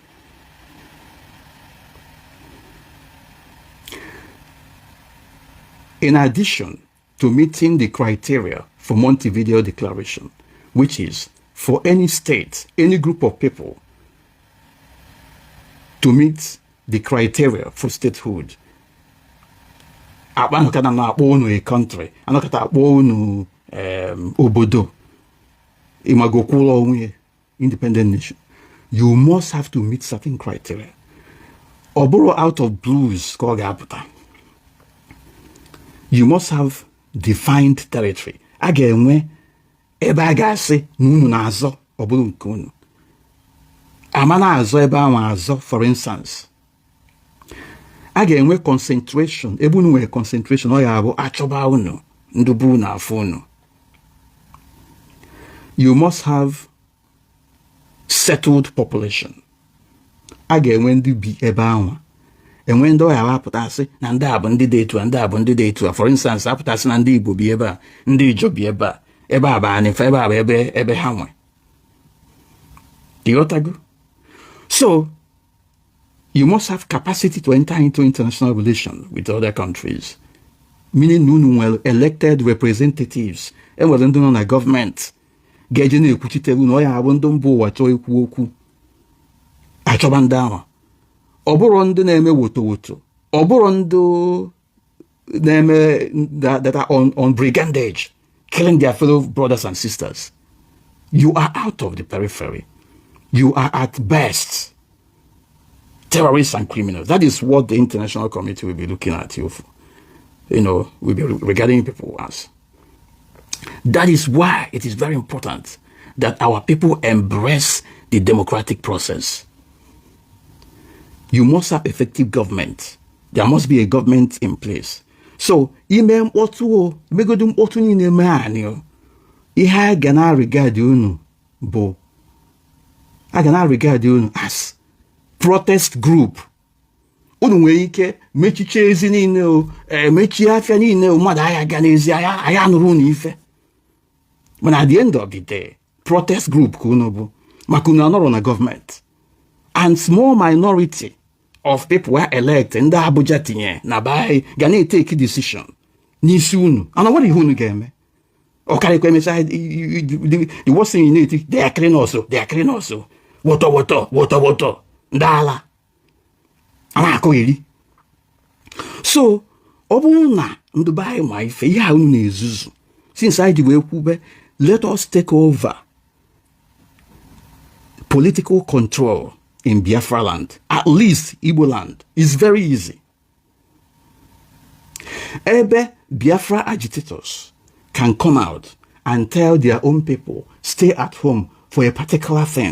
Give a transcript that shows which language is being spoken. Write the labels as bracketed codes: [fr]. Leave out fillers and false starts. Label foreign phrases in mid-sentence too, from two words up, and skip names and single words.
[en] In addition to meeting the criteria for Montevideo Declaration, which is for any state, any group of people to meet the criteria for statehood. [ig] Anokata na-akpọ unu a country, anokata akpọ unu obodo, imagokwulo onwe [en] independent nation. You must have to meet certain criteria. [ig] Oboro [en] out of blues [ig] ka ọ ga-apụta. [en] You must have defined territory. [ig] A ga-enwe ebe a ga-asị na unu na-azọ ọ bụrụ nke unu. Ama na-azọ ebe ahụ azọ, [en] for instance. [ig] A ga-enwe concentration. Ebe unu nwere concentration, ọ ya bụ achọba unu, ndubu na afọ unu. [en] You must have settled population. [ig] A ga-enwe ndị bi ebe ahụ. Enwe ndị ọya apụtasị na ndị a bụ ndị dị etu a, ndị a bụ ndị dị etu a. [en] For instance, [ig] apụtasị na ndị Igbo bi ebe a, ndị Ijo bi ebe a, ebe a bụ Anifa, ebe a bụ ebe ha nwe. Ịghọtago? [en] So, you must have capacity to enter into international relations with other countries. Meaning, unu elected representatives. [ig] Enwere ndị nọ na gọọmenti ga-eje na-ekwuchitere unu, ọya abụ ndị mba ụwa chọọ ikwu okwu. Achọba ndị ahụ. Ọ bụrụ ndị na-eme woto. Ọ bụrụ ndị na-eme [en] that are on brigandage, killing their fellow brothers and sisters. You are out of the periphery. You are at best terrorists and criminals. That is what the international community will be looking at you for. Will be regarding people as. That is why it is very important that our people embrace the democratic process. You must have effective government. There must be a government in place. So, [ig] ime mkpọtụ megodu mkpọtụ niile mee anyị ihe a ga na regard unu bụ a ga na regard unu [en] as protest group. [ig] Unu nwere ike mechiche ezi niile mechie afịa niile mmadụ agha ga n'ezi agha nụrụ unu ife. [en] But at the end of the day, protest group [ig] ka unu bụ maka unu anọrọ na [en] government. And small minority of people were elected [ig] ndị Abuja tinye na bai ga na-etake decision n'isi unu. [en] And what [ig] ihe unu ga-eme? Ọ karịkwa emechaa [en] the worst thing you need, they are killing us. [ig] Woto ndị ala akụ iri. So ọ bụrụ na ndị be anyị ma ife ihe a unu na-ezuzu, since anyị ji wee kwube, [en] let us take over political control in Biafra land, at least Igbo land. It's very easy. Ebe Biafra agitators can come out and tell their own people, stay at home for a particular thing.